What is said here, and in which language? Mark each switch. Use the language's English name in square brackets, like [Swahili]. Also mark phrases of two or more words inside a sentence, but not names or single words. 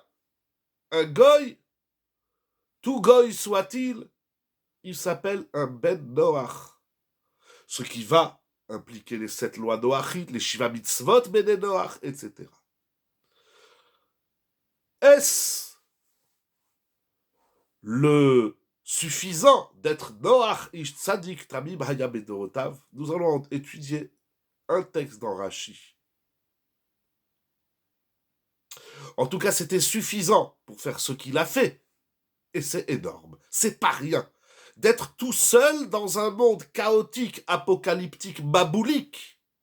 [French] Un goy, tout goy soit-il, il s'appelle un [Hebrew] בן נח. [French] Ce qui va impliquer les 7 lois noachites, les [Hebrew] שבע מצוות, בני נח, [French] etc. Est-ce le suffisant d'être [Hebrew] נח איש צדיק תמים היה בדורותיו, [French] nous allons étudier un texte dans Rashi. En tout cas, c'était suffisant pour faire ce qu'il a fait. Et c'est énorme. C'est pas rien. D'être tout seul dans un monde chaotique, apocalyptique, baboulique.